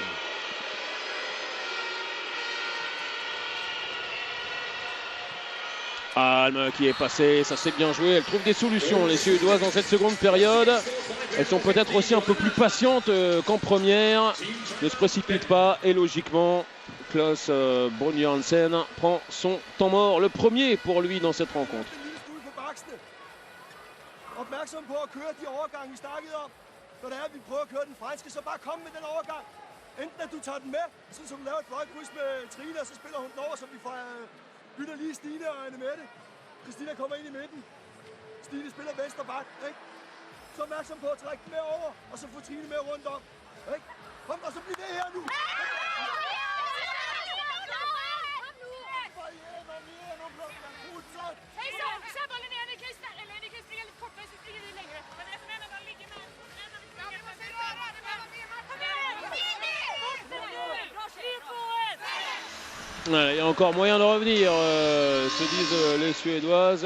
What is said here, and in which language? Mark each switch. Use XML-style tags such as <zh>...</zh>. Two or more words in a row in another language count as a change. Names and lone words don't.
<fr>Alm qui est passé, ça s'est bien joué, elle trouve des solutions les Suédoises dans cette seconde période. Elles sont peut-être aussi un peu plus patientes qu'en première, ne se précipitent pas et logiquement Klaus Brun Johansen prend son temps mort, le premier pour lui dans cette rencontre.</fr> <da>Opmærksom på at køre de overgange, vi snakkede om. Når det er, at vi prøver at køre den franske, så bare kom med den overgang. Enten at du tager den med, sådan som du laver et fløjtkryds med Trine, og så spiller hun den over, så vi får bytter lige Stine og Annemette. Christina kommer ind i midten. Stine spiller venstre bak, ikke? Så opmærksom på at trække den med over, og så få Trine med rundt om. Ikke? Kom, og så bliver det her nu.</da> <fr>Ouais, il y a encore moyen de revenir, se disent les Suédoises.</fr>